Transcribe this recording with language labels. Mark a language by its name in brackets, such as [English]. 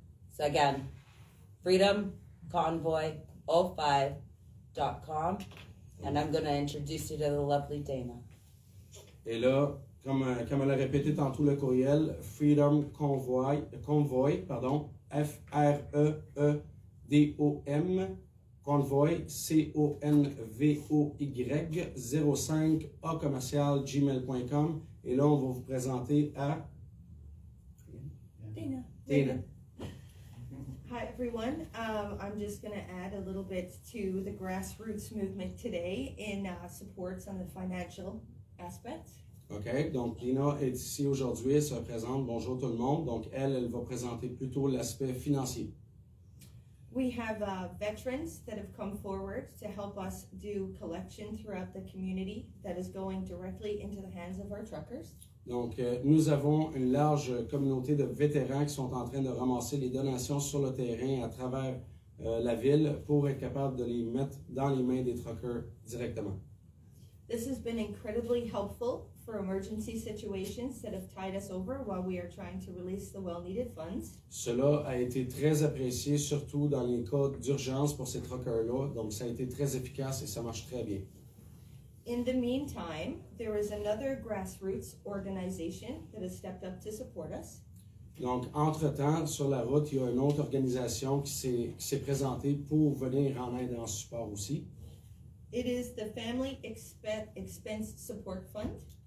[English] So again, freedomconvoy05.com, and I'm going to introduce you to the lovely Dana. [French] Et là, comme elle a répété tantôt le courriel, Freedom Convoy, F-R-E-E-D-O-M, Convoy, C-O-N-V-O-Y, 05 @gmail.com. Et là, on va vous présenter à [English] Dana. Hi, everyone. I'm just going to add a little bit to the grassroots movement today in supports on the financial aspect. [French] OK, donc Dina est ici aujourd'hui, elle se présente. Bonjour tout le monde. Donc elle va présenter plutôt l'aspect financier. [English] We have veterans that have come forward to help us do collection throughout the community that is going directly into the hands of our truckers. [French] Donc, nous avons une large communauté de vétérans qui sont en train de ramasser les donations sur le terrain à travers la ville pour être capable de les mettre dans les mains des truckers directement. [English] This has been incredibly helpful for emergency situations that have tied us over while we are trying to release the well-needed funds. [French] Cela a été très apprécié, surtout dans les cas d'urgence pour ces truckers-là. Donc, ça a été très efficace et ça marche très bien. [English] In the meantime, there is another grassroots organization that has stepped up to support us. [French] Donc, entre-temps, sur la route, il y a une autre organisation qui s'est présentée pour venir en aide et en support aussi. [English] It is the Family Expense Support Fund.